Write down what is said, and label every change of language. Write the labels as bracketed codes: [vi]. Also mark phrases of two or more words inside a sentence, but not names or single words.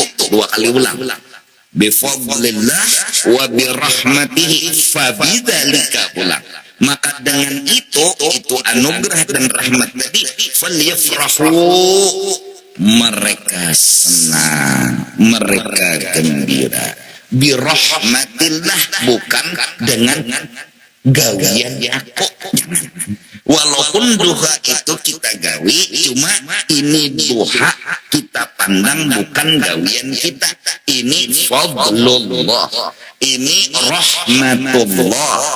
[bjn] Dua kali ulang, [ar] بفضل الله وبرحمته فبذلك ulang. [bjn] Maka dengan itu anugerah dan rahmat tadi, falyafrahu, mereka senang, mereka gembira. Birahmatillah, bukan dengan gawian aku. Walaupun duha itu kita gawi, cuma ini duha kita pandang bukan gawian kita. Ini fadlullah, ini rahmatullah.